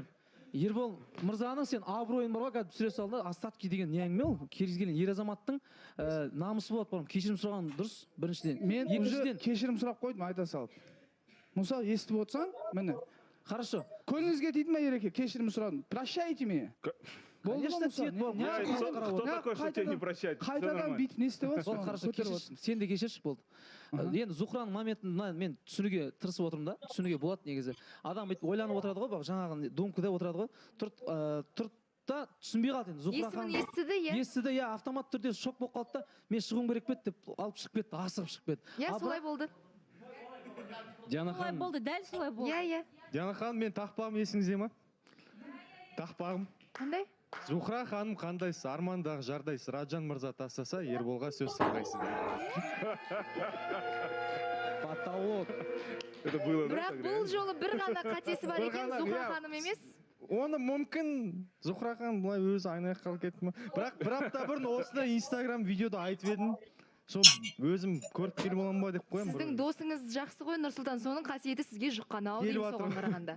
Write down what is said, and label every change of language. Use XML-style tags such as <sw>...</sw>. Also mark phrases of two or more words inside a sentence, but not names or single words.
<kk>Ербол мырзаның сен абыройын бар ғой, қазір түсіре салды, остатки деген не әңгіме ол? Кез келген ер азаматтың намысы болады, бауырым. Кешірім сұраған дұрыс, біріншіден. мен уже Екіншіден, кешірім сұрап қойдым, айта салып. Мұса, естіп отырсаң, міне.</kk> <ru>хорошо.</ru> <kk>Көңіліңізге тиді ма Ереке? Кешірім сұрадым.</kk> <ru>Прощайте меня.</ru> <kk>Болды ма,</kk> <ru>Конечно,</ru> <kk>Мұса? тиеді, бауырым.</kk> <ru>Я</ru> <kk>Қалай</kk> <ru>кто</ru> <kk>қарап отыр?</kk> <ru>такой, что тебя не прощать? Всё</ru> <kk>Қайтадан</kk> <ru>нормально.</ru> <kk>бүйтіп не істеп Болды, отырсың?</kk> <ru>хорошо,</ru> <kk>Көтеріп кешірші. отырсың. Сен де кешірші болды. Енді Зухраның моментін мен түсінуге тырысып отырмын да. Түсінуге болады негізі. Адам бүйтіп ойланып отырады ғой, жаңағы думкада отырады ғой. Тұрт да түсінбей қалды енді. Зухра Есімін ханым естіді, иә? естіді, иә, автомат түрде шок болып қалды да, мен шығуым керек пе еді деп алып шығып кетті, асығып шығып кетті. Иә, солай болды. Диана Солай ханым, болды, дәл солай болды. Иә. Диана ханым, мен тақпағым есіңізде ма? Тақпағым. Қандай? Зухра ханым қандайсыз, армандағы жардайсыз, Раджан мырза тастаса, Ерболға сөз салғайсыз.</kk> <ru>Потолок. Это было, да?</ru> <kk>Бірақ</kk> <ru>так</ru> <kk>бұл</kk> <ru>реально?</ru> <kk>жолы бір ғана қатесі бар Бір екен, ғана, Зухра иә. ханым емес. Оны мүмкін Зухра ханым былай өзі айнай қалып кетті ма? Бірақ бір апта бұрын осындай Инстаграм видеода айтып едім. сол өзім көріп келіп оламын ба деп қоямын. Сіздің досыңыз жақсы ғой Нұрсұлтан, соның қасиеті сізге жұққан ау деймін соған қарағанда.</kk>